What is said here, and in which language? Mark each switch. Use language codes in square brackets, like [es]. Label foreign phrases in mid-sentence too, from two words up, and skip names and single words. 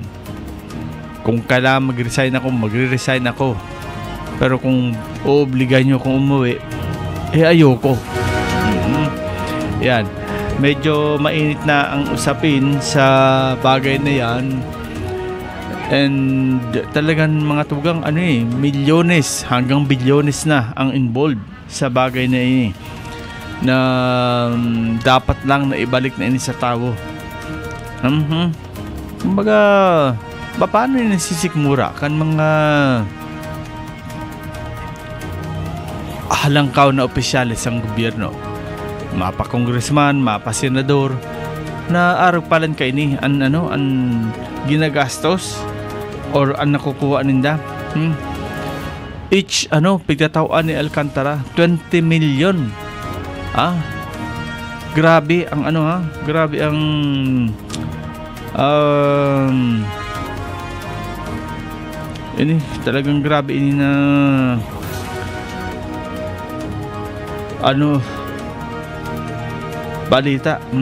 [tl] Kung kailangan mag-resign ako, magre-resign ako. Pero kung obligan niyo akong umuwi, ayoko. Yan, medyo mainit na ang usapin sa bagay na yan. [bik] And talagang mga tugang milyones hanggang bilyones na ang involved sa bagay na ini, na dapat lang na ibalik na ini sa tao. Kumbaga, paano yung nasisikmura kan mga halangkaw na opisyalis ng gobyerno, mapa congressman, mapa senador, na araw palan kay ni an ginagastos or ang nakukuha ninda. Each pigtatawaan ni Alcantara 20 million. Grabe ang grabe ang ini talagang grabe ini na balita.